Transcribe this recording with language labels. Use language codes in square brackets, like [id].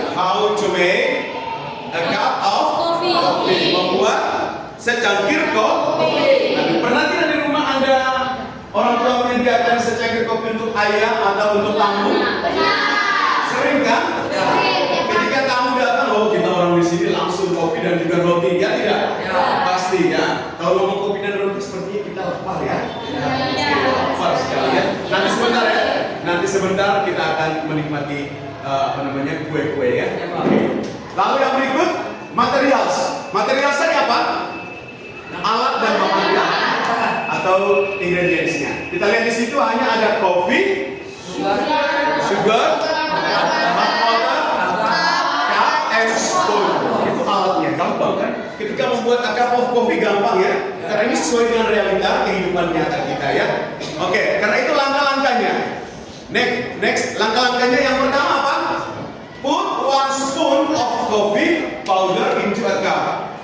[en] How to make a cup of coffee. [id] Membuat secangkir kopi. Nah, pernah tidak di rumah ada orang tua menyediakan secangkir kopi untuk ayah atau untuk tamu? Sering kan? Ketika tamu datang, oh kita orang di sini langsung kopi dan juga roti, ya tidak? Pasti ya. Kalau ngomong kopi dan roti sepertinya kita lapar ya. Lapar sekali ya. Nanti sebentar ya. Nanti sebentar kita akan menikmati kue-kue ya. Lalu yang berikut materials. Materials tadi apa? Alat dan bahan atau ingredientsnya. Kita lihat di situ hanya ada kopi, [en] sugar, hot water, cup, and spoon. [id] Itu alatnya, gampang kan? Ketika membuat [en] a cup of coffee [id] gampang ya, karena ini sesuai dengan realita kehidupan nyata kita ya. Oke, karena itu langkah-langkahnya. Next, langkah-langkahnya yang pertama apa? [en] Put 1 spoon of coffee powder into a cup.